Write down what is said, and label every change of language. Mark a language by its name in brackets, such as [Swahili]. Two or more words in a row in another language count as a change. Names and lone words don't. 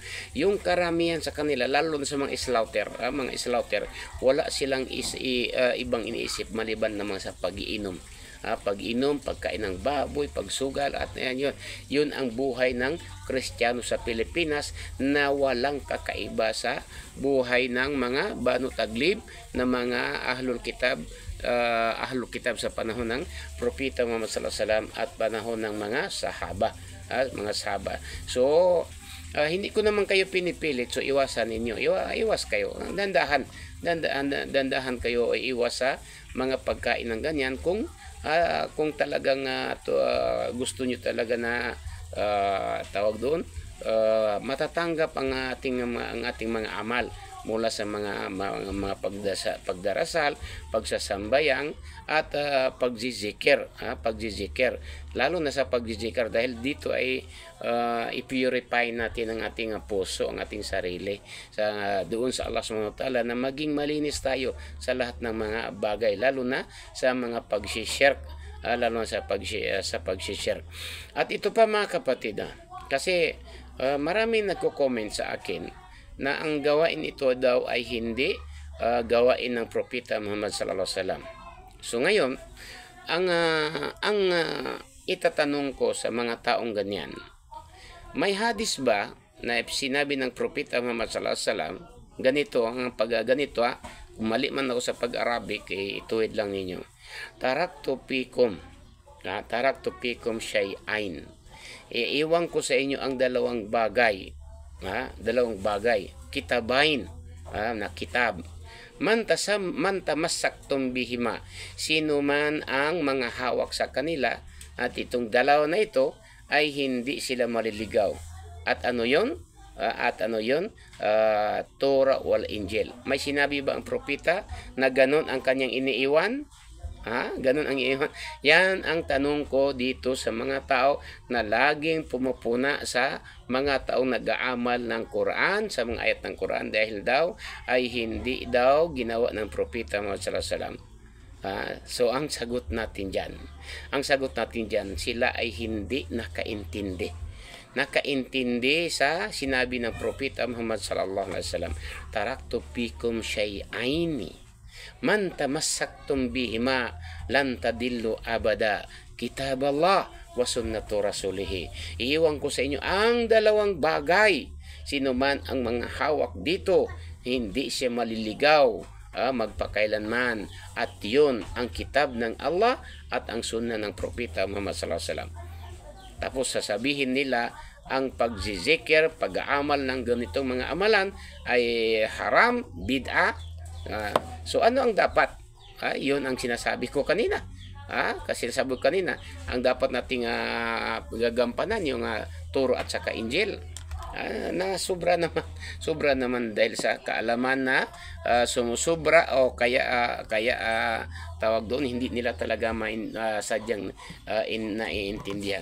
[Filipino] Yung karamihan sa kanila, lalo na sa mga slaughter, wala silang ibang iniisip maliban naman sa pag-iinom. Pagkain ng baboy, pagsugal, at yun ang buhay ng Kristiyano sa Pilipinas, na walang kakaiba sa buhay ng mga Banu Taglib na mga [Arabic] أهل الكتاب [Filipino] sa panahon ng propeta Muhammad [Arabic] صلى الله عليه وسلم [Filipino] at panahon ng mga sahaba. So Hindi ko naman kayo pinipilit, so iwasan ninyo. Iwas kayo. Dandahan kayo, iwas sa mga pagkain ng ganyan kung talagang gusto nyo talaga na tawag doon, matatanggap ang ating mga amal mula sa mga pagdarasal, pagsasambayang at pagzizikir, lalo na sa pagzizikir, dahil dito ay i-purify natin ang ating puso, ang ating sarili doon sa Allah [Arabic] سبحانه وتعالى, [Filipino] na maging malinis tayo sa lahat ng mga bagay, lalo na sa mga pag-shirk, sa pag-shirk. At ito pa mga kapatid, kasi maraming nagko-comment sa akin na ang gawain ito daw ay hindi gawain ng Propeta Muhammad [Arabic] صلى الله عليه وسلم. [Filipino] So ngayon, ang itatanong ko sa mga taong ganyan, may hadis ba na sinabi ng Propeta Muhammad [Arabic] صلى الله عليه وسلم [Filipino] ganito ang ganito, kung mali man ako sa pag-Arabic, ituwid lang ninyo. [Arabic] تركت فيكم شيئين. [Filipino] Iiwan ko sa inyo ang dalawang bagay, kitabain, na kitab. [Arabic] من تمسكتم بهما, [Filipino] sino man ang mga hawak sa kanila, at itong dalawa na ito ay hindi sila maliligaw. At ano yon? [Arabic] التوراة والإنجيل. [Filipino] May sinabi ba ang propeta na ganon ang kanyang iniiwan? Ganun ang iiwan. Yan ang tanong ko dito sa mga tao na laging pumupuna sa mga taong nag-aamal ng Quran, sa mga ayat ng Quran, dahil daw ay hindi daw ginawa ng Propeta Muhammad [Arabic] صلى الله عليه وسلم. [Filipino] So ang sagot natin dyan, sila ay hindi nakaintindi sa sinabi ng Propeta Muhammad [Arabic] صلى الله عليه وسلم. تركت فيكم شيئين من تمسكتم بهما لن تضلوا أبدا، كتاب الله وسنة رسوله. [Filipino] Iiwan ko sa inyo ang dalawang bagay, sino man ang mga hawak dito, hindi siya maliligaw magpakailanman, at yun ang kitab ng Allah at ang sunna ng Propeta Muhammad [Arabic] صلى الله عليه وسلم. [Filipino] Tapos sasabihin nila ang pagzizikir, pag-aamal ng ganitong mga amalan ay haram, bid'ah. So ano ang dapat? Yun ang sinasabi ko kanina. Kasi sinasabi ko kanina, ang dapat nating gagampanan yung turo at saka Injil. Na sobra naman dahil sa kaalaman na sumusubra, o kaya tawag doon, hindi nila talaga sadyang naiintindihan.